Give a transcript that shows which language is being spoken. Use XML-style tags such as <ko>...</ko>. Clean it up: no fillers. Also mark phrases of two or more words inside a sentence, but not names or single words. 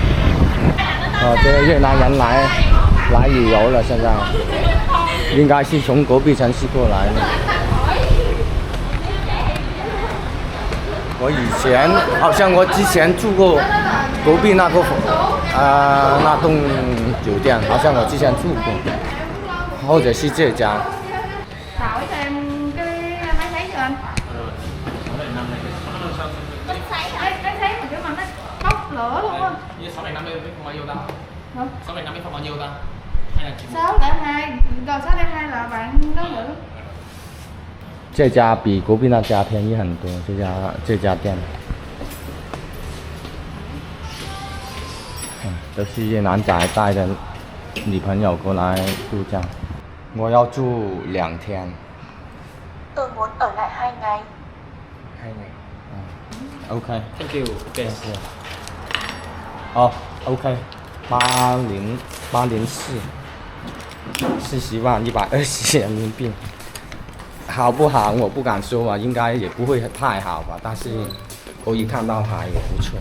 <zh>这个越南人来旅游了，现在应该是从隔壁城市过来的。我以前好像我之前住过隔壁那栋酒店，好像我之前住过，或者是这家。</zh> <vi>Hỏi thêm cái máy sấy cho anh. Máy sấy mà kiểu mà nó bốc lửa luôn á. 650 biết phòng bao nhiêu ta? Hả? 650 biết phòng bao nhiêu ta? Hay là 602, rồi 602 là bạn đó nữa.</vi> <zh>这家比隔壁那家便宜很多，这家店。都是越南仔带的女朋友过来度假。我要住2天。</zh> <vi>Tôi muốn ở lại 2 ngày. 2ngày.</vi> <en>OK. Thank you. Ok.</en> <zh>OK. 804 40.120人民币。好不好？我不敢说啊，应该也不会太好吧，但是可以看到海也不错。</zh>